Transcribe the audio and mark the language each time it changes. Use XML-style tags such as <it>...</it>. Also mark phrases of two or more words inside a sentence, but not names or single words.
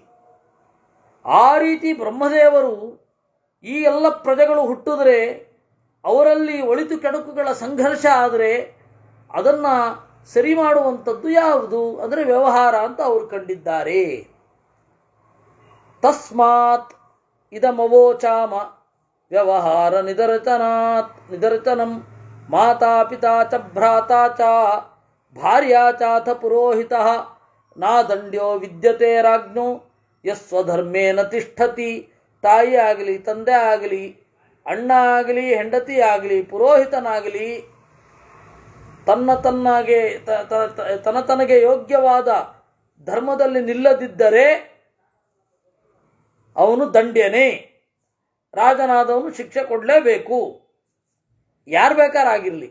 <kn>ಆ ರೀತಿ ಬ್ರಹ್ಮದೇವರು ಈ ಎಲ್ಲ ಪ್ರಜೆಗಳು ಹುಟ್ಟಿದ್ರೆ ಅವರಲ್ಲಿ ಒಳಿತು ಕೆಡುಕುಗಳ ಸಂಘರ್ಷ ಆದರೆ ಅದನ್ನು ಸರಿ ಮಾಡುವಂಥದ್ದು ಯಾವುದು ಅಂದರೆ ವ್ಯವಹಾರ ಅಂತ ಅವರು ಕಂಡಿದ್ದಾರೆ.</kn> <sa>ತಸ್ಮಾತ್ ಇದಮವೋಚಾಮ ವ್ಯವಹಾರ ನಿದರ್ಶನಂ ಮಾತಾ ಪಿತಾ ಚ ಭ್ರಾತಾ ಚ ಭಾರ್ಯಾ ಚಾಥ ಪುರೋಹಿತಃ ನಾದಂಡ್ಯೋ ವಿದ್ಯತೆ ರಾಜ್ಞೋ ಯಸ್ವಧರ್ಮೇನ ತಿಷ್ಠತಿ.</sa> <kn>ತಾಯಿ ಆಗಲಿ, ತಂದೆ ಆಗಲಿ, ಅಣ್ಣ ಆಗಲಿ, ಹೆಂಡತಿ ಆಗಲಿ, ಪುರೋಹಿತನಾಗಲಿ ತನಗೆ ಯೋಗ್ಯವಾದ ಧರ್ಮದಲ್ಲಿ ನಿಲ್ಲದಿದ್ದರೆ ಅವನು ದಂಡ್ಯನೇ, ರಾಜನಾದವನು ಶಿಕ್ಷೆ ಕೊಡಲೇಬೇಕು, ಯಾರು ಬೇಕಾರಾಗಿರಲಿ.</kn>